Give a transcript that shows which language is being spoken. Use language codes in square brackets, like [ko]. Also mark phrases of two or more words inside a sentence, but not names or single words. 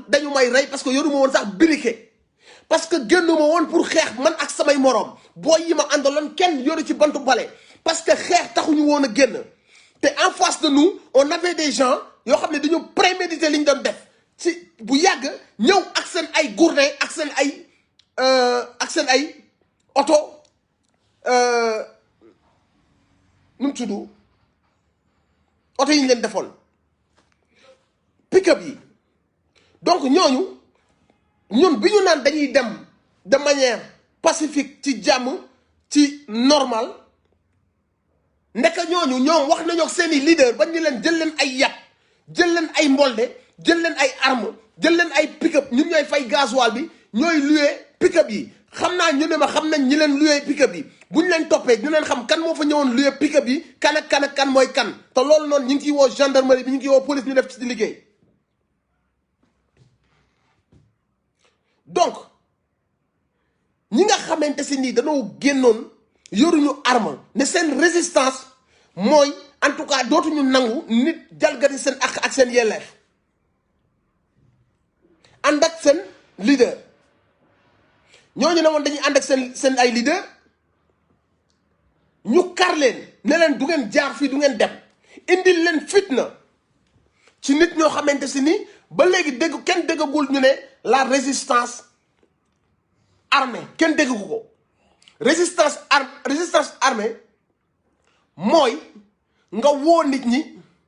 [wo] dañu may rey [fr] parce que [wo] yoruma woon sax briquet [fr] parce que [wo] génnuma woon pour xeex man ak samay moroom booy yi ma àndaloon kenn yoru ci bantu bale [fr] parce que [wo] xeex taxuñu woon a génn te [fr] en face de nous on avait des gens [wo] yoo xam ne dañu préméditer li ñu doon def ci bu yàgg ñëw ak seen ay gourdin ak seen ay oto nu mu tudd oto yi ñu leen defoon pick-up yi donc ñun bi ñu naan dañuy dem [fr] de manière pacifique [wo] ci jàmm ci normal nekk ñoom wax nañoo ak seeni leader ba ñu leen jël leen ay yat jël leen ay mbolde jël leen ay armes jël leen ay pick-up ñun ñooy fay gasoil bi ñooy loué pick-up yi xam naa ñu ne ma xam nañ ñi leen loué pick-up yi bu ñu leen toppee ñu leen xam kan moo fa ñëwoon loué pick-up yi kan ak kan mooy kan te loolu noonu ñu ngi ciy woo gendarmerie bi ñu ngi ciy woo police ñu def ci liggéey. donc ñi nga xamante si nii dañoo génnoon yoruñu arme ne seen résistance mooy [fr] en tout cas [wo] dootuñu nangu nit jalgati seen ak seen yelleef ànd ak seen leader ñooñu ne woon dañuy ànd ak seen ay leader ñu kar leen ne leen du ngeen jaar fii du ngeen dem indil leen fitna ci nit ñoo xamante si ni ba léegi kenn déggagul ñu ne [fr] la résistance armée [wo] kenn déggu ko [fr] résistance armée [wo] mooy nga woo nit ñi